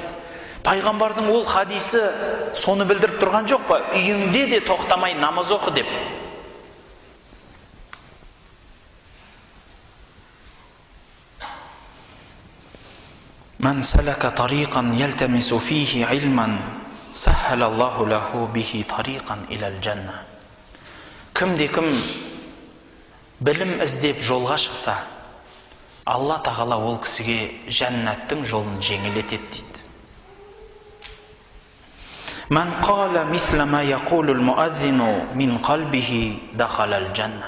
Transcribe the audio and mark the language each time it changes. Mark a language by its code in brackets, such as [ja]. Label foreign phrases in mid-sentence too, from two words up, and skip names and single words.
[kk] Пайғамбардың ол хадисі соны білдіріп тұрған жоқ па? Үйіңде де тоқтамай намаз оқы деп. [ar] من سلك طريقا يلتمس فيه علما سهل الله له به طريقا إلى الجنة. [kk] Кімде кім білім іздеп жолға шықса, Алла тағала ол кісіге жәннаттың жолын жеңілетеді дейді. [ar] من قال مثل ما يقول المؤذن من قلبه دخل الجنة.